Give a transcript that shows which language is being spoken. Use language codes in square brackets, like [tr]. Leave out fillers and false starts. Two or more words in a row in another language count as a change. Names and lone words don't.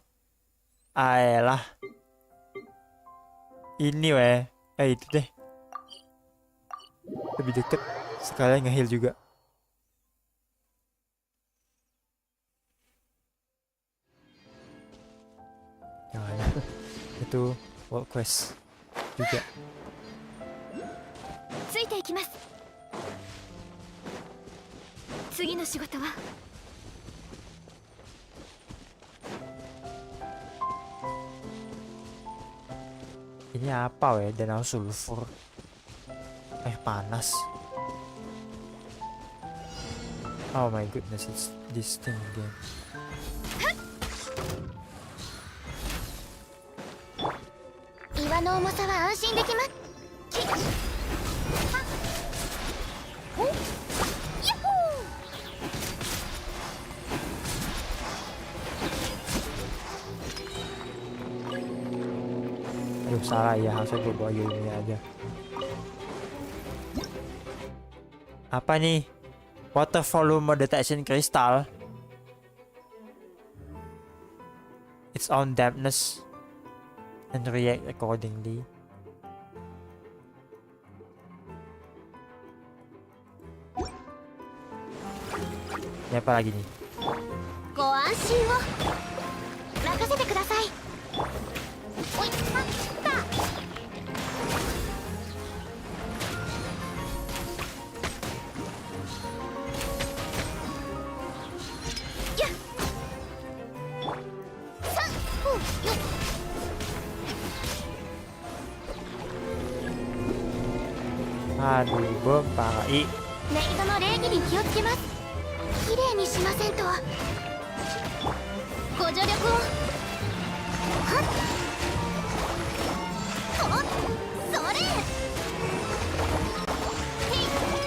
[id] Ayolah. Ini weh. Itu deh. Lebih deket. Sekalian nge-heal juga. Jangan. Itu world quest juga. [ja] ついていきます。次の仕事は [id] Ini apa weh? Danau sulfur. Panas. [en] Oh my goodness, it's this thing again. [ja] 岩の重さは安心できます。きはっおやっほー [id] Aduh salah ya, harusnya gue bawa ini aja. Apa nih? [en] Water volume detection crystal. Its own dampness and react accordingly. [id] Ini apa lagi nih? [ja] ご安心を任せてください。おいはったやっさっふうよっ [id] Aduh, bom parah. [ja] メイドの礼儀に気をつけます。きれいにしませんと。ご助力をはっおっそれへい